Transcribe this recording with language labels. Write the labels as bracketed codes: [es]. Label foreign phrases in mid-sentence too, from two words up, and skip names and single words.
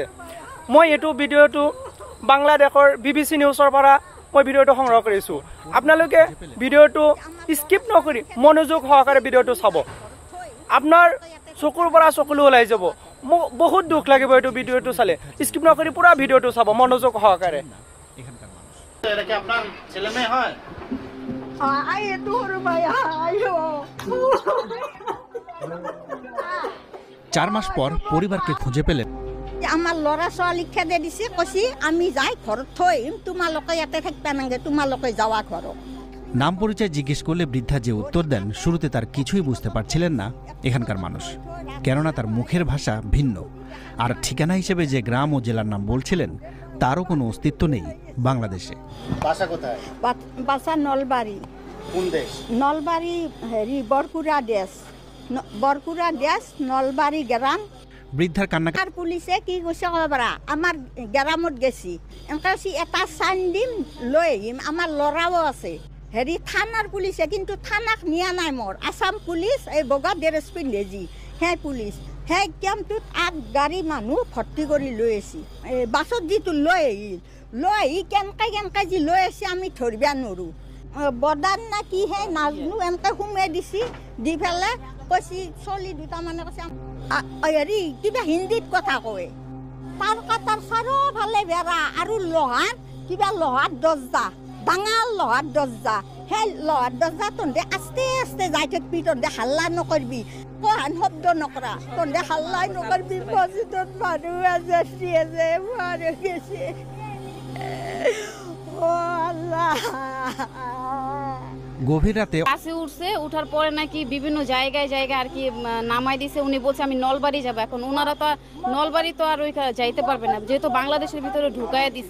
[as] মই এইটো ভিডিঅ'টো বাংলাদেশৰ BBC নিউজৰ পৰা মই ভিডিঅ'টো সংগ্ৰহ কৰিছোঁ। আপোনালোকে ভিডিঅ'টো স্কিপ নকৰি মনোযোগ সহকাৰে ভিডিঅ'টো চাব। আপোনাৰ চকুৰ পৰা চকুলো ওলাই যাব। মোক বহুত দুখ লাগিব এইটো ভিডিঅ'টো চালে। স্কিপ নকৰি পুৰা ভিডিঅ'টো চাব মনোযোগ সহকাৰে। [bn] এটা কি আপনার ছেলে মেয়ে হয়? চার মাস পর পরিবারকে খুঁজে পেলেন। [as] আমার লড়া ছোৱালী খেদে দিছে, কৈছি আমি যাই ঘৰত থৈ আহিম, তোমালোকে ইয়াতে থাকবা নাগে, তোমালোকে যাওয়া ঘৰত। [bn] নাম পরিচয় জিজ্ঞেস করলে বৃদ্ধা যে উত্তর দেন শুরুতে তার কিছুই বুঝতে পারছিলেন না এখানকার মানুষ, কেননা তার মুখের ভাষা ভিন্ন। আর ঠিকানা হিসেবে যে গ্রাম ও জেলার নাম বলছিলেন তারও কোনো অস্তিত্ব নেই বাংলাদেশে। বাসা কোথায়? বাসা নলবাড়ি। কোন দেশ? নলবাড়ি বরকুড়া দেশ, বরকুড়া দেশ, নলবাড়ি গ্রাম। বৃদ্ধার কান্না। [as] আর পুলিশে কি কৈছে কবরা, আমার গ্রামত গেছি, এনেকৈ এটা চাইন দিম লৈ আহিম, আমার লৰাও আছে। থানার পুলিশে কিন্তু থানাক নিয়া নাই মোর, আসাম পুলিশ এই বগা ড্রেস পিন্ধে যি সেই পুলিশ সেই কেম্পটোত গাড়ী মানুহ ভৰ্তি কৰি লৈ আহিছে। বাছত যিটো লৈ আহি কেনেকৈ যি লৈ আহিছে আমি ধৰিব নোৱাৰোঁ। বৰ্ডাৰ না কি হে নাজনো, এনেকৈ সোমাই দিছে, দি পেলাই কৈছে চলি দুটামানে কৈছে হেৰি কিবা হিন্দীত কথা কয়। তাৰ কাটাৰ চাৰিওফালে বেৰা আৰু লোহাৰ কিবা লোহাৰ দৰ্জা, ডাঙৰ লোহাৰ দৰ্জা। সেই লোহাৰ দৰ্জা তহঁতে আস্তে আস্তে যাই থাকিবি, তহঁতে হাল্লা নকৰিবি, কহান শব্দ নকৰা, তহঁতে হাল্লাই নকৰিবি। মছজিদত মানুহ আছে, মানুহ গেছে। [bn] গভীর রাতে বাসে উঠছে, উঠার পরে নাকি বিভিন্ন জায়গায় আর কি নামাই দিছে। উনি বলছে আমি নলবাড়ি যাবো। এখন ওনারা তো নলবাড়ি তো আর ওইখানে যাইতে পারবে না, যেহেতু বাংলাদেশের ভিতরে ঢুকাইয়া দিছে।